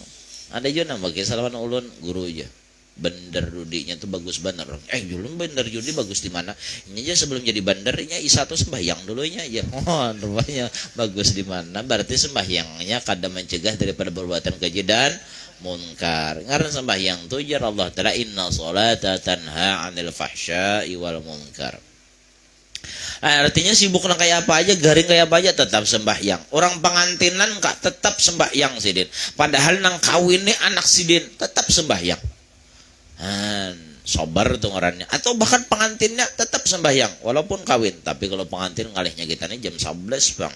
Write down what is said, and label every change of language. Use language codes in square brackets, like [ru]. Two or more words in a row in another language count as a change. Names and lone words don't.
[bjn] Ada juga nama kesalahan ulun guru aja. Bandar judinya tuh bagus bener. Julun bandar judi bagus di mana? Ini aja sebelum jadi bandarnya isa tuh sembahyang dulunya aja. Oh, rupanya bagus di mana? Berarti sembahyangnya kada mencegah daripada perbuatan keji dan munkar. Karena sembahyang tuh jar Allah Ta'ala [ar] إن الصلاة تنهى عن الفحشاء والمنكر. [bjn] Nah, artinya sibuk nang kayak apa aja, garing kayak apa aja tetap sembahyang. Orang pengantinan kak tetap sembahyang sidin. Padahal nang kawin nih anak sidin tetap sembahyang. Sobar tuh ngarannya. Atau bahkan pengantinnya tetap sembahyang walaupun kawin. Tapi kalau pengantin ngalihnya kita nih jam 11 bang.